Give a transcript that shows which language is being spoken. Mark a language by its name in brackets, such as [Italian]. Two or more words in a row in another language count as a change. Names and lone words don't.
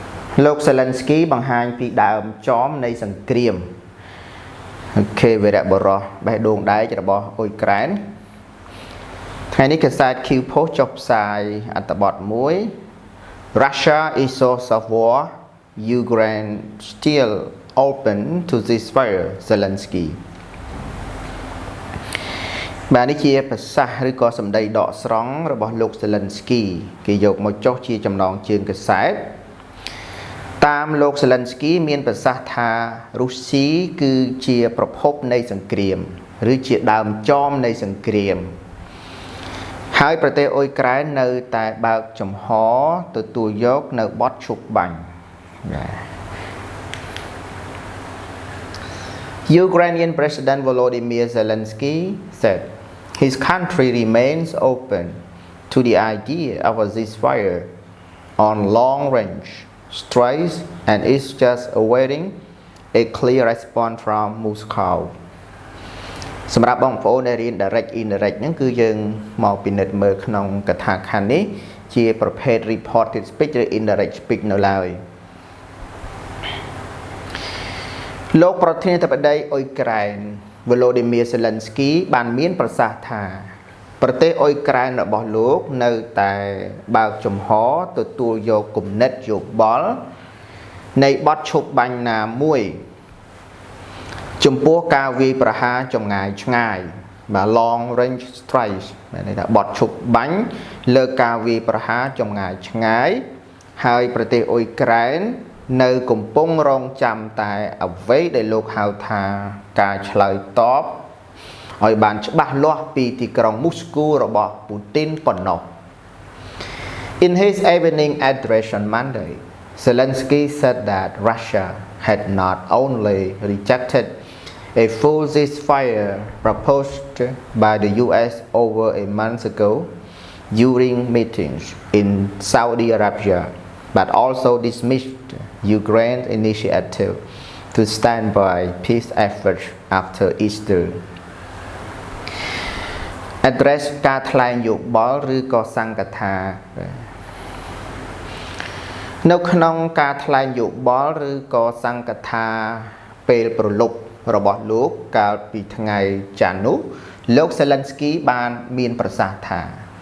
[Khmer] លោក Zelensky បង្ហាញពីដើមចមនៃសង្គ្រាមគេវីរៈបុរសបេះដូងដែករបស់អ៊ុយក្រែនថ្ងៃនេះកាសែត Q Post ចុះផ្សាយអត្ថបទមួយ [English] Russia is source of war Ukraine still open to ceasefire Zelensky [Khmer] បាទនេះជាប្រសាសន៍ឬក៏សម្ដីដកស្រង់របស់លោក Zelensky គេយកមកចុះជាចំណងជើងកាសែតតាមលោក Zelensky មានប្រសាសន៍ថារុស្ស៊ីគឺជាប្រភពនៃសង្គ្រាមឬជាដើមចមនៃសង្គ្រាមហើយប្រទេសអ៊ុយក្រែននៅតែបើកចំហទទួលយកនៅបទឈប់បាញ់ [English] Ukrainian President Volodymyr Zelensky said his country remains open to the idea of a ceasefire on long range strikes and is just awaiting a clear response from Moscow [Khmer] សម្រាប់បងប្អូនដែលរៀន [English] direct indirect [Khmer] ហ្នឹងគឺយើងមកពិនិត្យមើលក្នុងកថាខណ្ឌនេះជាប្រភេទ [English] reported speech [Khmer] ឬ [English] indirect speech [Khmer] នៅឡើយ លោកប្រធានាធិបតីអ៊ុយក្រែន Volodymyr Zelensky បានមានប្រសាសន៍ថាប្រទេសអ៊ុយក្រែនរបស់លោកនៅតែបើកចំហទទួលយកគំនិតយោបល់នៃ បទឈប់បាញ់ណាមួយចំពោះការវាយប្រហារចម្ងាយឆ្ងាយបាទ [English] long range strikes [Khmer] មានន័យថាបទឈប់បាញ់លើការ វាយប្រហារចម្ងាយឆ្ងាយហើយប្រទេសអ៊ុយក្រែននៅកំពុងរងចាំតែអ្វីដែល លោកហៅថាការឆ្លើយតបឲ្យបានច្បាស់លាស់ពីទីក្រុ ងមូស្គូរបស់ពូទីនប៉ុណ្ណោះ [English] In his evening address on Monday, Zelensky said that Russia had not only rejected a full ceasefire proposed by the US over a month ago during meetings in Saudi Arabia, but also dismissed Ukraine's initiative to stand by peace efforts after Easter. [Khmer] Address ការថ្លែងយោបល់ឬក៏សង្កថានៅក្នុងការថ្លែងយោបល់ឬក៏សង្កថាពេលប្រលប់របស់លោកកាលពីថ្ងៃច័ន្ទនោះលោក Zelensky បានមានប្រសាសន៍ថា